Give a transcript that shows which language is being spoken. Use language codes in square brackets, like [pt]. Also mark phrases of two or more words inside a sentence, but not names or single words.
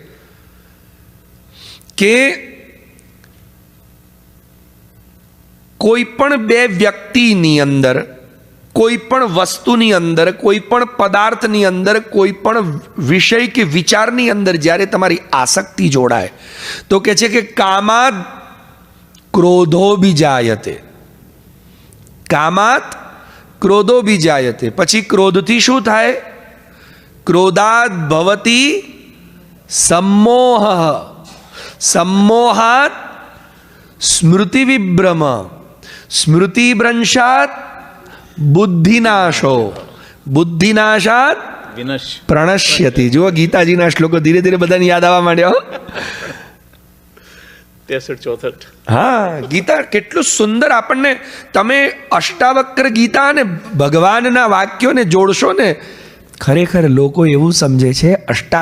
[gu] કે કોઈ પણ 2 વ્યક્તિની અંદર, કોઈ પણ વસ્તુની અંદર, કોઈ પણ પદાર્થની અંદર, કોઈ પણ વિષય કે વિચારની અંદર જ્યારે તમારી આસક્તિ જોડાય તો કહે છે કે [sa] કામાદ ક્રોધો બીજાયતે. કામાત ક્રોધો બીજાયતે. [gu] પછી ક્રોધથી શું થાય? [sa] ક્રોધાદ ભવતી सम्मोह, सम्मोहात् स्मृति विभ्रम, स्मृति भ्रंशात् बुद्धिनाशो, बुद्धिनाशात् प्रणश्यति. [gu] જો ગીતાજીના શ્લોકો ધીરે ધીરે બધાને યાદ આવવા માંડ્યો. 63-64. હા, ગીતા કેટલું સુંદર. આપણને તમે અષ્ટાવક્ર ગીતા અને ભગવાનના વાક્યોને જોડશો ને, ખરેખર લોકો એવું સમજે છે.